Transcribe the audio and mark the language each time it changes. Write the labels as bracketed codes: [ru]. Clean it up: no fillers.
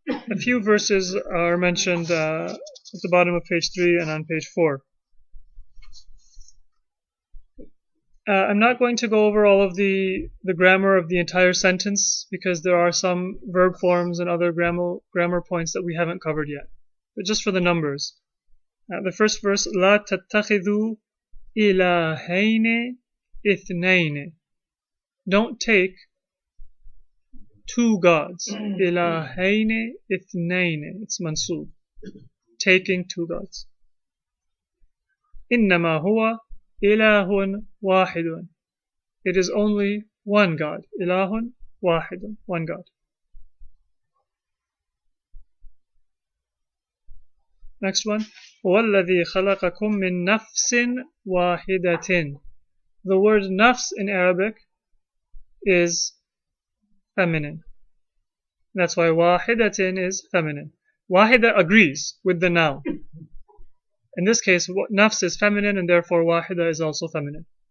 [en] A few verses are mentioned at the bottom of page 3 and on page 4. I'm not going to go over all of the grammar of the entire sentence because there are some verb forms and other grammar points that we haven't covered yet. But just for the numbers. The first verse, [ar] لا تتخذوا إلهين اثنين. [en] Don't take two gods. [ar] إلهين اثنين. [en] It's mansub. Taking two gods. [ar] إنما هو إله واحد. [en] It is only one God. [ar] إله واحد. [en] One God. Next one. [ar] هو الذي خلقكم من نفس واحدة. [en] The word nafs in Arabic is feminine. That's why wahidatin is feminine. Wahida agrees with the noun. In this case, nafs is feminine and therefore wahida is also feminine.